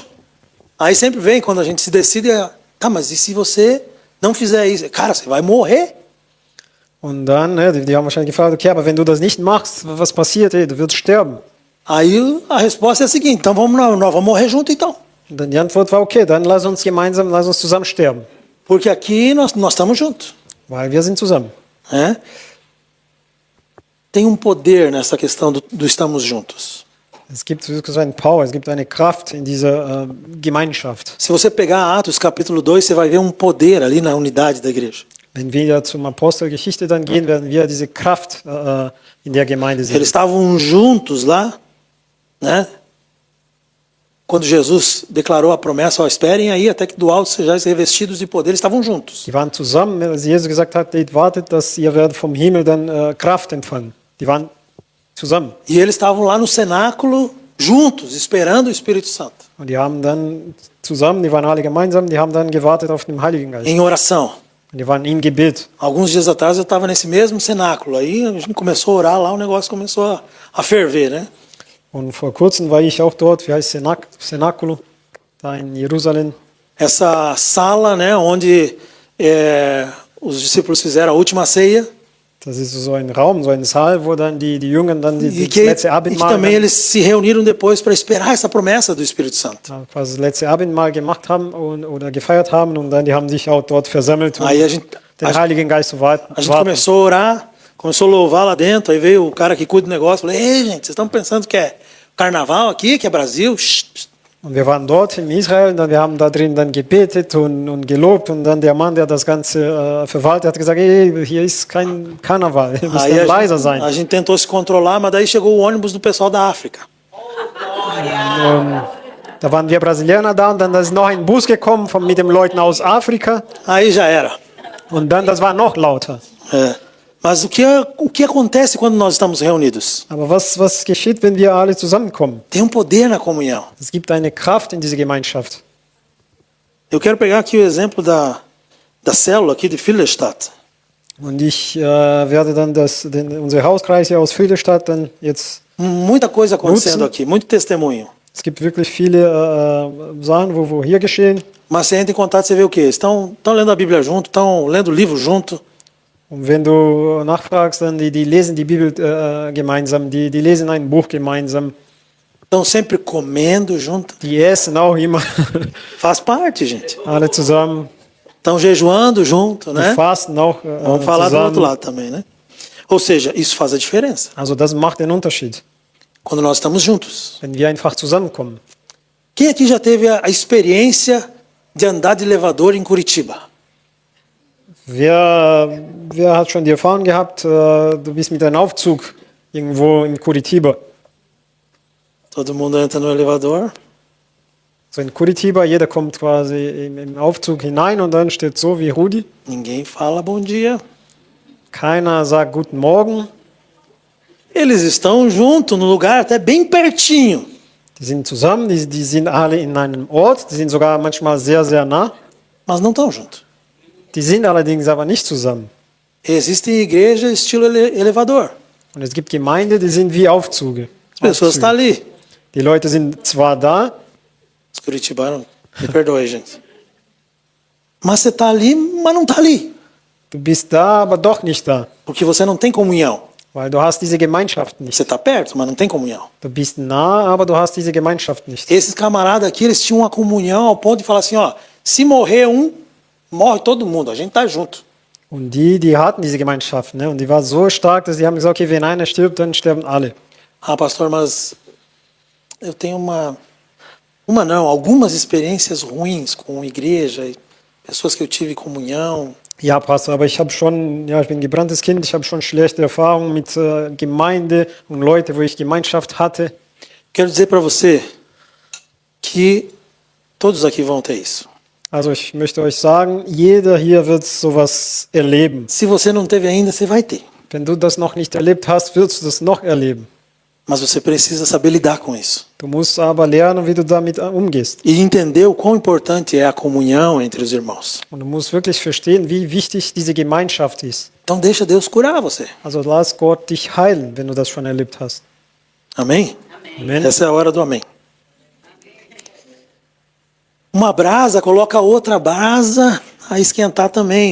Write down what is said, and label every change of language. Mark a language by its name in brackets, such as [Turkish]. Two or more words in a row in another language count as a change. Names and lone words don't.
[Portuguese] Aí sempre vem, quando a gente se decide, tá, mas e se você não fizer isso? Cara, você vai morrer. [German] Und dann, die haben wahrscheinlich gefragt, okay, aber wenn du das nicht machst, was passiert? Hey, du wirst sterben. [Portuguese] Aí a resposta é a seguinte, então nós vamos morrer junto então. [German] Und dann die Antwort war, okay, dann lass uns zusammen sterben. [Portuguese] Porque aqui nós estamos juntos. [German] Weil wir sind zusammen. [Portuguese] Né? Tem poder nessa questão do estamos juntos. [German] Es gibt wirklich so eine Power, es gibt eine Kraft in dieser Gemeinschaft. [Portuguese] Se você pegar Atos capítulo 2, você vai ver poder ali na unidade da igreja. [German] Wenn wir zum Apostelgeschichte dann gehen, werden wir diese Kraft in der Gemeinde sehen. [Portuguese] Eles estavam juntos lá, né? Quando Jesus declarou a promessa, ó, esperem aí até que do alto sejais revestidos de poder, eles estavam juntos. [German] Die waren zusammen, als Jesus gesagt hat, wartet, dass ihr werdet vom Himmel dann Kraft empfangen. Die waren zusammen. [Portuguese] E eles estavam lá no cenáculo juntos, esperando o Espírito Santo. [German] Und die haben dann zusammen, die waren alle gemeinsam, die haben dann gewartet auf den Heiligen Geist. [Portuguese] Em oração. [German] Und die waren im Gebet. [Portuguese] Alguns dias atrás eu estava nesse mesmo cenáculo. Aí a gente começou a orar lá, o negócio começou a ferver, né? [German] Und vor kurzem war ich auch dort, wie heißt Cenáculo, da in Jerusalem. [Portuguese] Essa sala, né, onde os discípulos fizeram a última ceia. [German] Das ist so ein Raum, so ein Saal, wo dann die Jünger dann das letzte [Portuguese] E que [German] Abendmahl, [Portuguese] também eles se reuniram depois para esperar essa promessa do Espírito Santo. [German] quasi das letzte Abendmahl gemacht haben oder gefeiert haben und dann die haben sich auch dort versammelt, um [Portuguese] Aí a gente [German] Heiligen Geist zu warten. [Portuguese] começou a orar, começou a louvar lá dentro, aí veio o cara que cuida do negócio, falei, ei gente, vocês estão pensando que é carnaval aqui, que é Brasil? [German] Und wir waren dort in Israel, und wir haben da drin dann gebetet und gelobt und dann der Mann, der das Ganze verwaltet, hat gesagt, hey, hier ist kein Karneval, ihr müsst dann leiser sein. [Portuguese] A gente tentou se controlar, mas daí chegou o ônibus do pessoal da África. [German] Da waren wir Brasilianer da und dann ist noch ein Bus gekommen mit den Leuten aus Afrika [Portuguese] Aí já era. [German] und dann, das war noch lauter. [Portuguese] Mas o que acontece quando nós estamos reunidos? [German] Aber was geschieht, wenn wir alle zusammenkommen? [Portuguese] Tem poder na comunhão. [German] Es gibt eine Kraft in dieser Gemeinschaft. [Portuguese] Eu quero pegar aqui o exemplo da célula aqui de Filderstadt. [German] Und ich werde dann unser Hauskreis hier aus Friedrichstadt dann jetzt. [Portuguese] Muita coisa acontecendo aqui, muito testemunho. [German] Es gibt wirklich viele Sachen, wo hier geschehen. [Portuguese] Mas você entra em contato, você vê o quê? Estão lendo a Bíblia junto, estão lendo o livro junto. [German] Und wenn du nachfragst, dann die lesen die Bibel gemeinsam, die lesen ein Buch gemeinsam. [Portuguese] Estão sempre comendo junto. [German] Die essen auch immer. [Portuguese] Faz parte, gente. [German] Alle zusammen. [Portuguese] Estão jejuando junto, né? [German] Die fasten auch [Portuguese] Vamos falar do [German] zusammen. [Portuguese] outro lado também, né? Ou seja, isso faz a diferença. [German] Also das macht den Unterschied, [Portuguese] Quando nós estamos juntos. [German] wenn wir einfach zusammenkommen. [Portuguese] Quem aqui já teve a experiência de andar de elevador em Curitiba? [German] Wer hat schon die Erfahrung gehabt, du bist mit einem Aufzug irgendwo in Curitiba? [Portuguese] Todo mundo entra no elevador. [German] So in Curitiba, jeder kommt quasi im Aufzug hinein und dann steht so wie Rudi. [Portuguese] Ninguém fala bom dia. [German] Keiner sagt Guten Morgen. [Portuguese] Eles estão juntos, no lugar até bem pertinho. [German] Die sind zusammen, die sind alle in einem Ort, die sind sogar manchmal sehr, sehr nah. [Portuguese] Mas não estão juntos. [German] Die sind allerdings aber nicht zusammen. [Portuguese] Existe igreja estilo elevador. [German] Und es gibt Gemeinden, die sind wie Aufzüge. [Portuguese] As pessoas estão ali. [German] Die Leute sind zwar da, [Portuguese] Os curitibanos, me perdoe, gente. Mas você está ali, mas não está ali. [German] du bist da, aber doch nicht da. [Portuguese] Porque você não tem comunhão. [German] weil du hast diese Gemeinschaft nicht. [Portuguese] Você está perto, mas não tem comunhão. [German] Du bist nah, aber du hast diese Gemeinschaft nicht. [Portuguese] Esses camaradas aqui, eles tinham uma comunhão ao ponto de falar assim, ó, se morrer um, morre todo mundo, a gente tá junto. [German] Und die hatten diese Gemeinschaft, ne? Und die war so stark, dass die haben gesagt, okay, wenn einer stirbt, dann sterben alle. [Portuguese] Ah, pastor, mas eu tenho algumas experiências ruins com igreja, e pessoas que eu tive comunhão. [German] Ja, Pastor, aber ich bin ein gebranntes Kind, ich habe schon schlechte Erfahrungen mit Gemeinde und Leute, wo ich Gemeinschaft hatte. [Portuguese] Quero dizer para você que todos aqui vão ter isso. [German] Also ich möchte euch sagen, jeder hier wird sowas erleben. [Portuguese] Se você não teve ainda, você vai ter. [German] Wenn du das noch nicht erlebt hast, wirst du das noch erleben. [Portuguese] Mas você precisa saber lidar com isso. [German] Du musst aber lernen, wie du damit umgehst. [Portuguese] E entender o quão importante é a comunhão entre os irmãos. [German] Und du musst wirklich verstehen, wie wichtig diese Gemeinschaft ist. [Portuguese] Então deixa Deus curar você. [German] Also lass Gott dich heilen, wenn du das schon erlebt hast. [Portuguese] Amém? [German] Amen. [Portuguese] Essa é a hora do amém. Uma brasa coloca outra brasa a esquentar também.